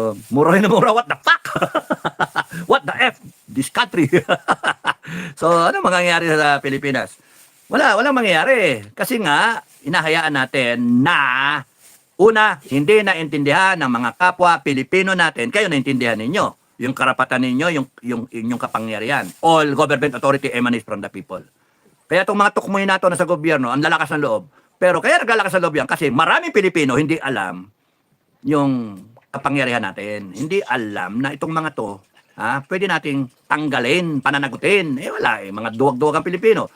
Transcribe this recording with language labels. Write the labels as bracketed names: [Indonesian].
[Filipino] Mura na mura. [English] What the fuck? What the F? This country. [Filipino] So, ano mangyayari sa Pilipinas? Walang mangyayari. Kasi nga, inahayaan natin na una, hindi naintindihan ng mga kapwa Pilipino natin. Kayo naintindihan ninyo. Yung karapatan ninyo, yung inyong kapangyarihan. [English] All government authority emanates from the people. [Filipino] Kaya itong mga tukmoy nato na sa gobyerno, ang lalakas ng loob. Pero kaya naglalakas ng loob yan kasi maraming Pilipino hindi alam yung kapangyarihan natin. Hindi alam na itong mga to, pwede nating tanggalin, pananagutin. Wala mga duwag-duwag ang Pilipino.